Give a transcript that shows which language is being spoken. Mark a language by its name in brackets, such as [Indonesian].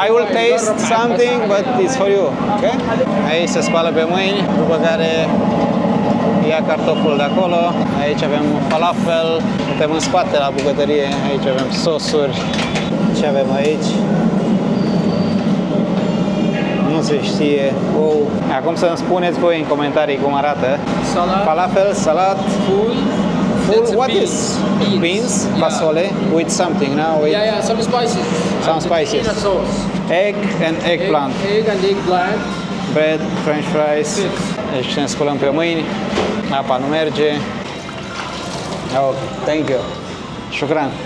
[English] I will taste something, but it's for you. Okay. [Romanian] Aici se spală pe mâini, după care ia cartoful de acolo. Aici avem falafel. Suntem în spate la bucătărie. Aici avem sosuri. Ce avem aici? Nu se știe. Wow. Acum să-mi spuneți voi în comentarii cum arată. [English] Salat. Falafel, salat, Full. full. That's What beans. is? Beans. Beans, Yeah. fasole, with something now. With Yeah, some spices. Some spices. Peanut sauce. egg and eggplant. Egg and eggplant. Bread, french fries. [Romanian] Deci ne spălăm pe mâini. Apa nu merge. [English] Oh, thank you. [Romanian] Shukran.